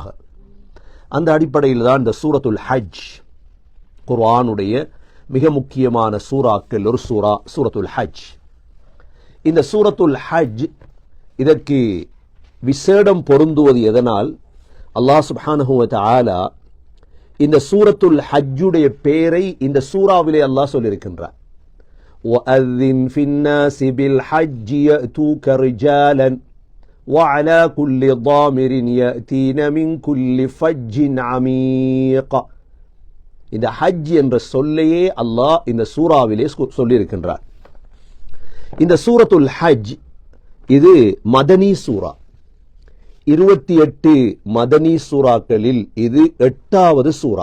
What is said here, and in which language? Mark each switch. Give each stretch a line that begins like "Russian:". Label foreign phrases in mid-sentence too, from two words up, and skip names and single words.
Tamil: அந்த அடிப்படையில் தான் இந்த சூரத்துல் ஹஜ், குர்ஆனுடைய மிக முக்கியமான சூறாக்கள் ஒரு சூரா சூரத்துல் ஹஜ். இந்த சூரத்துல் ஹஜ் இதற்கு விசேடம் பொருந்துவது எதனால்?
Arabic: الله سبحانه وتعالى
Tamil: இந்த சூரத்துல் ஹஜ்ஜுடைய பெயரை இந்த சூறாவிலே அல்லாஹ் சொல்லியிருக்கின்றார்.
Arabic: وَأَذِّنْ فِي النَّاسِ بِالْحَجِّ يَأْتُوكَ رِجَالًا وَعَلَى كُلِّ ضَامِرٍ يَأْتِينَ مِنْ كُلِّ فَجٍّ عَمِيقٍ.
Tamil: இந்த ஹஜ் என்ற சொல்லையே அல்லாஹ் இந்த சூறாவிலே சொல்லியிருக்கின்றார். இந்த சூரத்துல் ஹஜ் இது மதனி சூரா. 28 மதனி சூறாக்களில் இது 8வது சூரா.